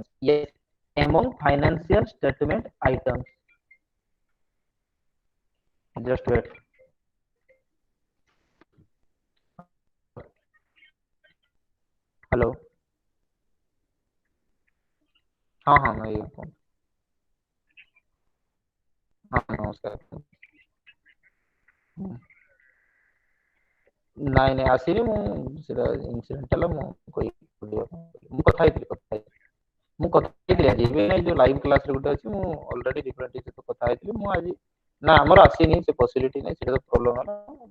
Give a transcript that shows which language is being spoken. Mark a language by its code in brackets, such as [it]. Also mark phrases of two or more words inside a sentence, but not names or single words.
[en] Yes, among financial statement items. Just wait. [hi] हेलो, हाँ मैं ये हूँ। हाँ नमस्कार। [or] ନାଇଁ ନାଇଁ ଆସିନି ମୁଁ, ସେଟା ଇନସିଡେଣ୍ଟ ହେଲା, ମୁଁ କହି ମୁଁ କଥା ହେଇଥିଲି ମୁଁ କଥା ହେଇଥିଲି ଆଜି, ଏବେ ନାଇଁ ଯୋଉ [en] live class [or] ଗୋଟେ ଅଛି, ମୁଁ [en] already different teacher [or] ସହିତ କଥା ହେଇଥିଲି। ମୁଁ ଆଜି ନା ଆମର ଆସିନି, ସେ ପସିବିଲିଟି ନାହିଁ, ସେଟା ତ ପ୍ରୋବ୍ଲେମ ହେଲା।